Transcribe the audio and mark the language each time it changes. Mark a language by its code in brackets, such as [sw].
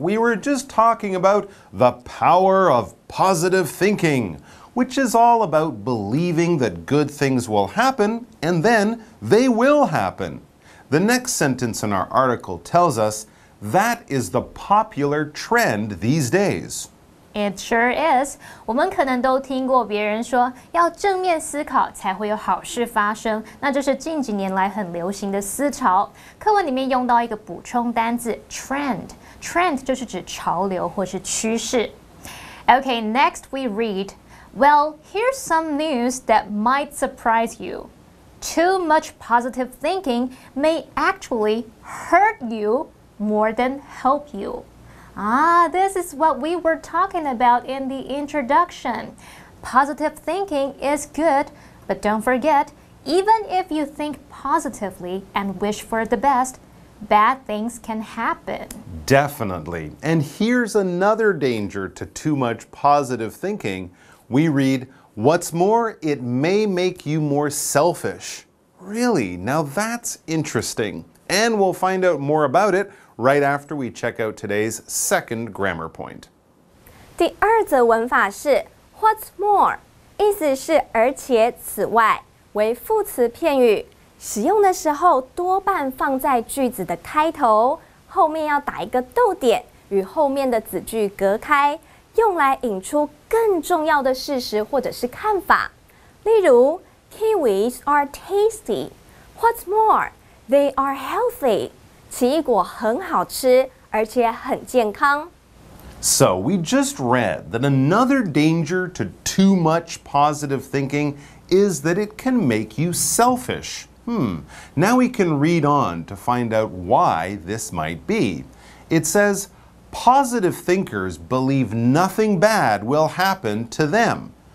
[en] We were just talking about the power of positive thinking, which is all about believing that good things will happen, and then they will happen. The next sentence in our article tells us that is the popular trend these days. It sure is. [zh] 我们可能都听过别人说，要正面思考才会有好事发生。那这是近几年来很流行的思潮。课文里面用到一个补充单字 trend，trend 就是指潮流或是趋势。 [en] Okay, next we read, well, here's some news that might surprise you. Too much positive thinking may actually hurt you more than help you. This is what we were talking about in the introduction. Positive thinking is good, but don't forget, even if you think positively and wish for the best, bad things can happen. Definitely. And here's another danger to too much positive thinking. We read, what's more, it may make you more selfish. Really? Now that's interesting. And we'll find out more about it right after we check out today's second grammar point. [zh] 第二则文法是 What's more， 意思是而且此外，为副词片语，使用的时候多半放在句子的开头，后面要打一个逗点，与后面的子句隔开，用来引出更重要的事实或者是看法。 [en] 例如 Kiwis are tasty. What's more, they are healthy. [zh] 奇异果很好吃，而且很健康。 [en] So we just read that another danger to too much positive thinking is that it can make you selfish. Now we can read on to find out why this might be. It says, positive thinkers believe nothing bad will happen to them.